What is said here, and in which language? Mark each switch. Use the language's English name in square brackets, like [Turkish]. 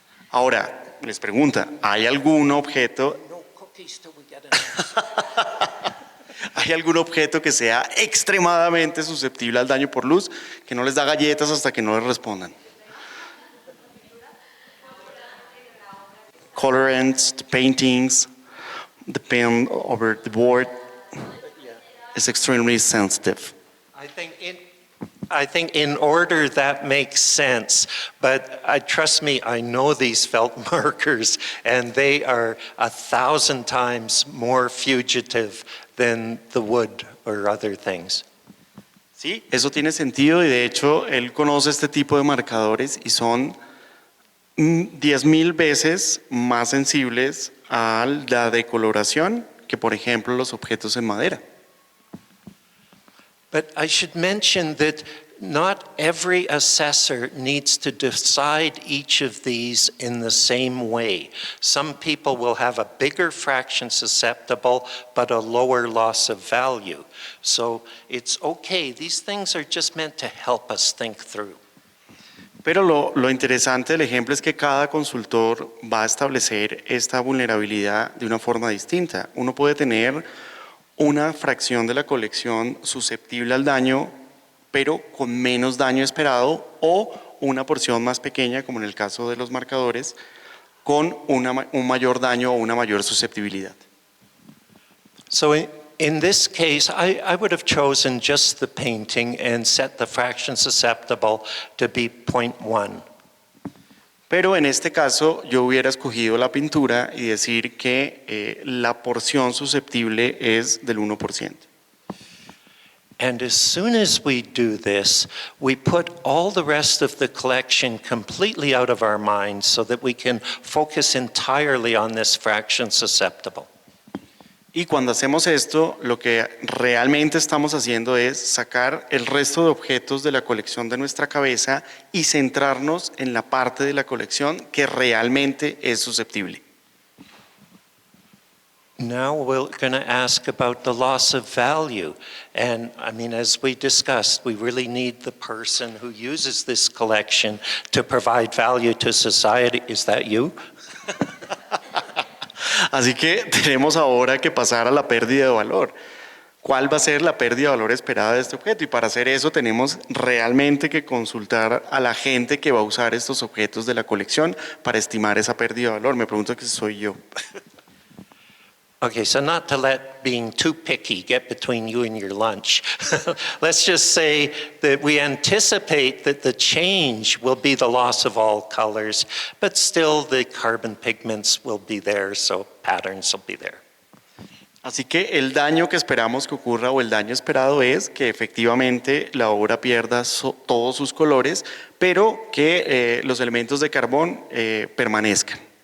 [Spanish] Ahora, les pregunta, ¿hay algún objeto? [English] No cookies till we get an answer. [Spanish] ¿Hay algún objeto que sea extremadamente susceptible al daño por luz, que no les da galletas hasta que no les respondan? [English] Colorants, the paintings, the pen over the board is extremely sensitive. I think in order that makes sense, but trust me, I know these felt markers, and they are 1,000 times more fugitive than the wood or other things. [Spanish] Sí, eso tiene sentido y de hecho él conoce este tipo de marcadores y son 10,000 veces más sensibles a la decoloración que, por ejemplo, los objetos en madera. [English] But I should mention that not every assessor needs to decide each of these in the same way. Some people will have a bigger fraction susceptible, but a lower loss of value. So it's okay. These things are just meant to help us think through. [Spanish] Pero lo interesante del ejemplo es que cada consultor va a establecer esta vulnerabilidad de una forma distinta. Uno puede tener una fracción de la colección susceptible al daño, pero con menos daño esperado, o una porción más pequeña, como en el caso de los marcadores, con un mayor daño o una mayor susceptibilidad. [English] So in this case, I would have chosen just the painting and set the fraction susceptible to be 0.1. [Spanish] Pero en este caso yo hubiera escogido la pintura y decir que la porción susceptible es del 1%. [English] And as soon as we do this, we put all the rest of the collection completely out of our minds so that we can focus entirely on this fraction susceptible. [Spanish] Y cuando hacemos esto, lo que realmente estamos haciendo es sacar el resto de objetos de la colección de nuestra cabeza y centrarnos en la parte de la colección que realmente es susceptible. [English] Now we're going to ask about the loss of value. And I mean, as we discussed, we really need the person who uses this collection to provide value to society. Is that you? [Spanish] Así que tenemos ahora que pasar a la pérdida de valor. ¿Cuál va a ser la pérdida de valor esperada de este objeto? Y para hacer eso tenemos realmente que consultar a la gente que va a usar estos objetos de la colección para estimar esa pérdida de valor. Me pregunto que si soy yo. [English] Okay, so not to let being too picky get between you and your lunch. Let's just say that we anticipate that the change will be the loss of all colors, but still the carbon pigments will be there, so patterns will be there. [Spanish] Así que el daño que esperamos que ocurra o el daño esperado es que efectivamente la obra pierda todos sus colores, pero que los elementos de carbón permanezcan.